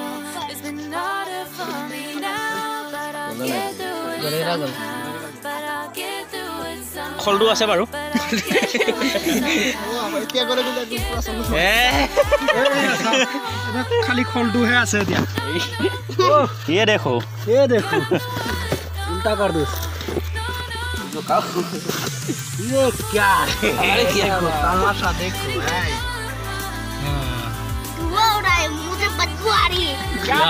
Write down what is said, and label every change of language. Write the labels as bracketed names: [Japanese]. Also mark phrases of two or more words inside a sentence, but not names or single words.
[English] It's been harder for me now. But I'll get through it somehow. But I'll get through it somehow. [Assamese] খলটো আছে বাৰু খালি খলটোহে আছে এতিয়া [Hindi] ये देखो उल्टा कर दो ये क्या है देखो तमाशा देखो वो उड़ा है मुझे बदबू आ रही है